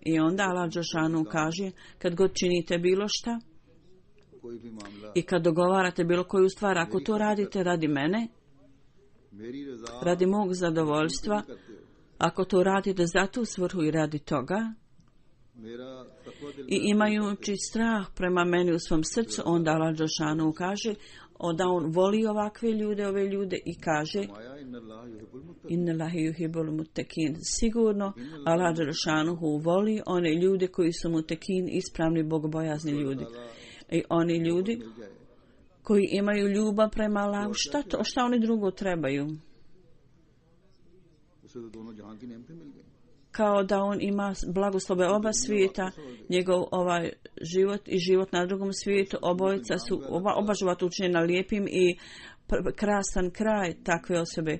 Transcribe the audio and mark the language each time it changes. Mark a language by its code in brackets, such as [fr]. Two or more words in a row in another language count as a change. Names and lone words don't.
[bs] I onda Allah dželešanu kaže, kad god činite bilo šta i kad dogovarate bilo koju stvar, ako to radite radi mene, radi mog zadovoljstva, ako to radite za tu svrhu i radi toga, i imajući strah prema meni u svom srcu, onda Allah dželešanu kaže da on voli ove ljude i kaže [ar] إن الله يحب المتقين. [bs] Sigurno Allah dželešanu voli one ljude koji su mutekin, ispravni bogobojazni ljudi. I oni ljudi koji imaju ljubav prema Allahu, šta oni drugo trebaju? Kao da on ima blagoslove oba svijeta, njegov život i život na drugom svijetu, oba života učinjena lijepim i krasan kraj takve osobe.